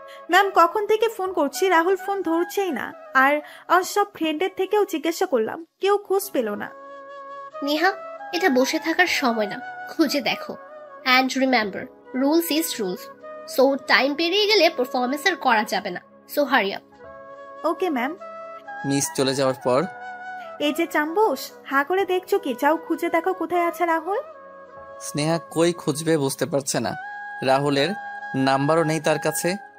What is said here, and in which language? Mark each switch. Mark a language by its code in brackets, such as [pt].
[bn] Ma'am কখন থেকে phone করছি, রাহুল ফোন ধরছেই না। আর সব ফ্রেন্ডের থেকেও জিজ্ঞাসা করলাম, কেউ খোঁজ পেল না। নেহা, এটা বসে থাকার সময় না, খুঁজে দেখো। [en] And remember, rules is rules. [bn] So time পেরিয়ে গেলে পারফরমেন্স আর করা যাবে না। [en] So hurry up. Okay ma'am. [bn] Miss চলে যাওয়ার পর এই যে চাম্বুস, হা করে দেখছো কি? যাও খুঁজে দেখো কোথায় আছে রাহুল। স্নেহা কই খুঁজবে বুঝতে পারছে না। রাহুলের নাম্বারও নেই তার কাছে।